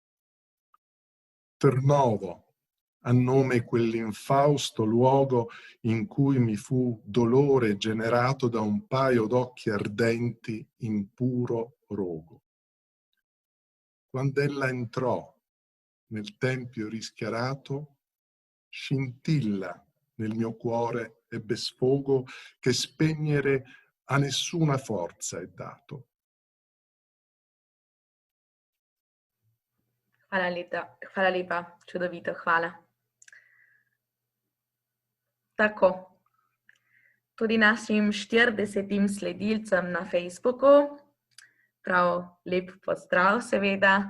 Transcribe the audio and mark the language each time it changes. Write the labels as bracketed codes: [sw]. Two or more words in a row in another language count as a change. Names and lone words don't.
[it] Ternovo, a nome quell'infausto luogo in cui mi fu dolore generato da un paio d'occhi ardenti in puro rogo. Quando ella entrò nel tempio rischiarato, scintilla nel mio cuore ebbe sfogo che spegnere a nessuna forza è dato. [sl] Hvala lepa, čudovito, hvala. Tako, tudi našim 40 sledilcem na Facebooku, prav lep pozdrav seveda.